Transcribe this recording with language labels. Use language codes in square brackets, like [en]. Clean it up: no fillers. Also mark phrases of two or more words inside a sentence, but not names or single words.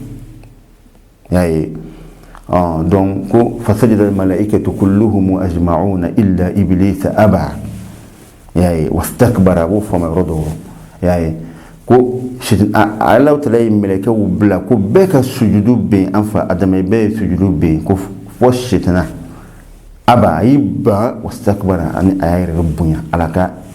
[bm] y'a ye donc ko [ar] فسجد الملائكة كلهم أجمعون إلا إبليس أبى [bm] y'a ye wastakbara b'o fama yɔrɔ dɔw y'a ye ko Alahu Taala ye mɛlɛkɛw bila ko bɛɛ ka sujudu bɛ an fa Adama ye bɛɛ ye sujudu bɛ ko fɔ sitana aba a y'i ban wastakbara ani a y'a yɛrɛ bonya Ala ka